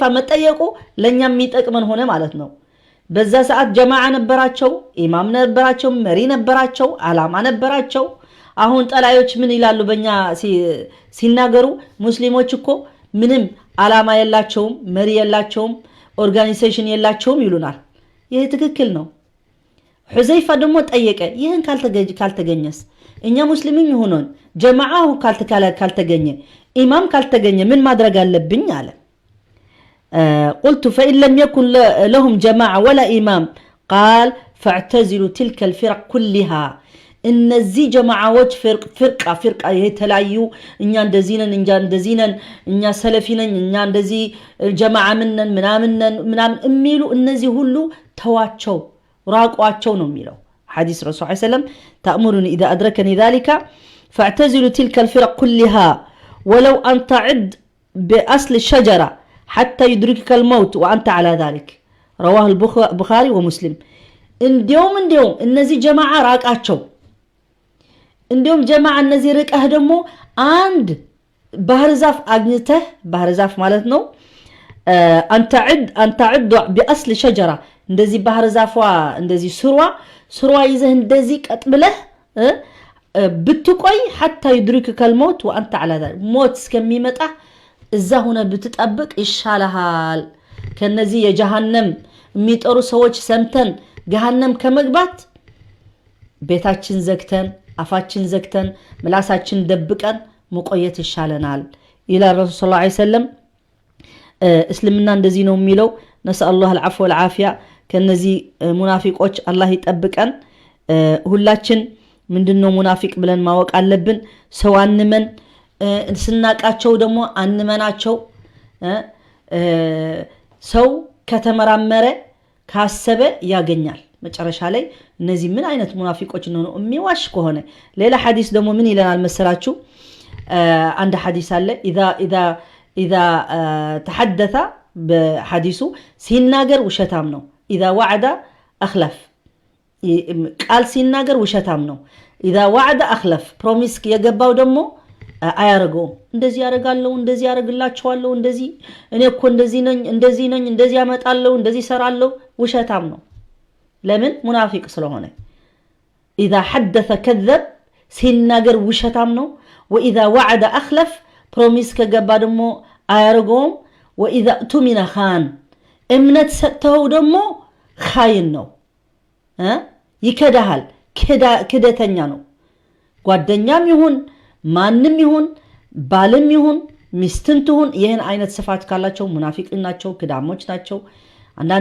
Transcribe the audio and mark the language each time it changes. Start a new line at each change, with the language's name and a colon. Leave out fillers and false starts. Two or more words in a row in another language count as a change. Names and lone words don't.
Amharic: መጠየቁ ለኛም የሚጠቅመን ሆነ ማለት ነው በዛ ሰዓት ጀማዓ ነበራቸው ኢማም ነበራቸው መሪ ነበራቸው አላማ ነበራቸው አሁን ጠላዮች ምን ይላሉ በእኛ ሲናገሩ ሙስሊሞች እኮ ምንም አላማ የላቸውም መሪ የላቸውም ኦርጋናይዜሽን የላቸውም ይሉናል ይሄ ትክክል ነው ሁዘይፋ ደግሞ ጠየቀ ይሄን ካልተገኘስ እኛ ሙስሊሚን ሆነን ጀማዓው ካልተገኘ ኢማም ካልተገኘ ምን ማድረግ አለብኝ አለ
Arabic: قلت فإن لم يكن لهم جماعة ولا إمام قال فاعتزلوا تلك الفرق كلها
Amharic: እነዚህ ጀማዓዎች ፍርቃ የተለያዩ እኛ እንደዚህ ነን እኛ ሰለፊ ነን እኛ እንደዚህ ጀማዓ ምናምን የሚሉ እነዚህ ሁሉ ተዋቸው ራቋቸው ነው የሚለው ሐዲስ ረሱል
Arabic: صلى الله عليه وسلم تأمرني إذا أدركني ذلك فاعتزلوا تلك الفرق كلها ولو أن تعد بأصل الشجرة حتى يدركك الموت وأنت على ذلك رواه البخاري ومسلم
Amharic: እንዲያውም እነዚህ ጀማዓ ራቃቸው እንዲያውም ጀማዓ እነዚህ ርቀህ ደግሞ አንድ ባህር ዛፍ አግኝተህ ባህር ዛፍ ማለት ነው
Arabic: أن تعد بأصل شجرة
Amharic: እንደዚህ ባህር ዛፏ እንደዚህ ስሯ ይዘህ እንደዚህ ቀጥ ብለህ ብትቆይ
Arabic: حتى يدركك الموت وأنت على ذلك
Amharic: ሞት እስከሚመጣ እዛ ሆነ ብትጠብቅ ይሻልሃል ከነዚህ የጀሃነም የሚጠሩ ሰዎች ሰምተን ገሃነም ከመግባት ቤታችን ዘግተን አፋችን ዘግተን ምላሳችን ደብቀን መቆየት ይሻለናል ኢላ ረሱል
Arabic: صلى الله عليه وسلم
Amharic: እስልምና እንደዚህ ነው የሚለው
Arabic: نسأل الله العفو والعافيه
Amharic: ከነዚህ ሙናፊቆች አላህ ይጠብቀን ሁላችን ምንድነው ሙናፊቅ ብለን ማወቅ አለብን ሰው አንመን ስናቃቸው ደግሞ አንመናቸው ሰው ከተመራመረ ካሰበ ያገኛል መጨረሻ ላይ እነዚህ ምን አይነት ሙናፊቆች ነው የሚዋሽ ከሆነ ሌላ ሐዲስ ደግሞ ምን ይለናል መሰላችሁ አንድ ሐዲስ አለ
Arabic: اذا تحدث بحديثه
Amharic: ሲናገር ውሸታም ነው
Arabic: اذا وعد اخلف
Amharic: ቃል ሲናገር ውሸታም ነው
Arabic: اذا وعد اخلف
Amharic: ፕሮሚስ የገባው ደግሞ አያረገው እንደዚህ ያረጋለው እንደዚህ ያረግላችኋለሁ እንደዚህ እኔ እኮ እንደዚህ ነኝ እንደዚህ ያመጣለው እንደዚህ ሰራለው ውሸታም ነው ለምን ሙናፊቅ ስለሆነ
Arabic: اذا حدث كذب
Amharic: ሲናገር ውሸታም ነው
Arabic: واذا وعد اخلف
Amharic: ፕሮሚስ ከገባ ደግሞ አያረገው
Arabic: واذا اؤتمن خان
Amharic: እምነት ሰጥተው ደግሞ ኻይን ነው ይከዳሃል ክደተኛ ነው ጓደኛም ይሁን ማንም ይሁን ባልም ይሁን ሚስትም ትሁን ይሄን አይነት ስፋት ካላቸው ሙናፊቅ ናቸው ክዳሞች ናቸው አንዳንድ